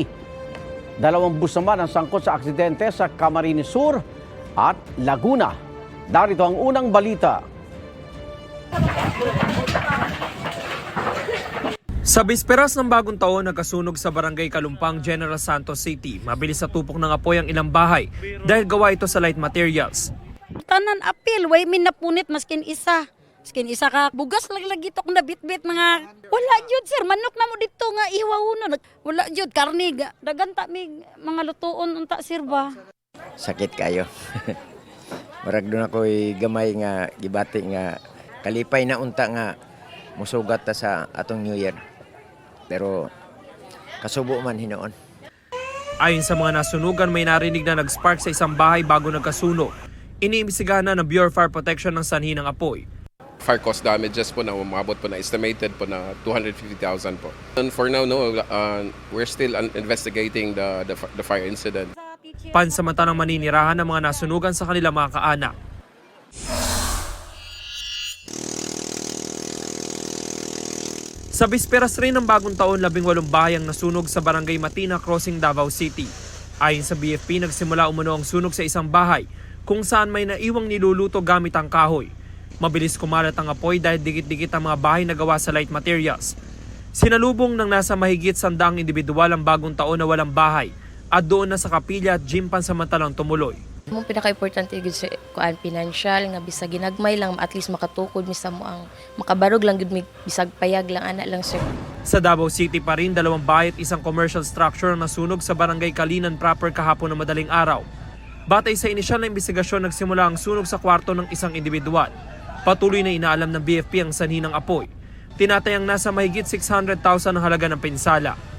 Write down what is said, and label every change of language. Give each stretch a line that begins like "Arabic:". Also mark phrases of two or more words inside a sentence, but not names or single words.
Filipino: 2 bus naman ang sangkot sa aksidente sa Camarines Sur at Laguna. Darito ang unang balita. Sa bisperas ng bagong taon, nagkasunog sa Barangay Kalumpang, General Santos City. Mabilis sa tupok ng apoy ang ilang bahay dahil gawa ito sa
English: light materials.
Cebuano: Tanan apil, way min napunit maskin isa. Maskin isa ka bugas lagi tok na bitbit mga wala jud sir manok na mo dito nga iwawuno. Wala jud karne daganta mig mga lutuon unta sir ba. Sakit kayo. Murag doon ako'y gamay nga gibati nga kalipay na unta nga musugat ta sa atong New Year. Pero kasubo man hinoon.
Filipino: Ayon sa mga nasunugan, may narinig na nag-spark sa isang bahay bago nagkasunog. Iniimbestigahan na ng Bureau of Fire Protection ng sanhi ng apoy.
English: Fire cost damages
Filipino: po na umabot po na estimated po na 250,000 po.
English: And for now, no, we're still investigating the fire incident.
Filipino: Pansamantalang maninirahan ng mga nasunugan sa kanilang mga kaanak. Sa bisperas rin ng bagong taon, 18 bahay ang nasunog sa Barangay Matina Crossing, Davao City. Ayon sa BFP, nagsimula umano ang sunog sa isang bahay kung saan may naiwang niluluto gamit ang kahoy. Mabilis kumalat ang apoy dahil dikit-dikit ang mga bahay na gawa sa
English: light materials.
Filipino: Sinalubong ng nasa mahigit 100 individual ang bagong taon na walang bahay at doon na sa kapilya at gym pansamantalang tumuloy.
Cebuano: Mong pinaka-importante gud sa kuan financial nga bisag ginagmay lang
English: at least
Cebuano: makatukod mi sa mo ang makabarog lang gud mi bisag payag lang ana lang sir.
Filipino: Sa Davao City pa rin, 2 bahay at isang commercial structure ang nasunog sa Barangay Kalinan proper kahapon ng madaling araw. Batay sa inisyal na investigasyon, nagsimula ang sunog sa kwarto ng isang individual. Patuloy na inaalam ng BFP ang sanhi ng apoy. Tinatayang nasa mahigit 600,000 ang halaga ng pinsala.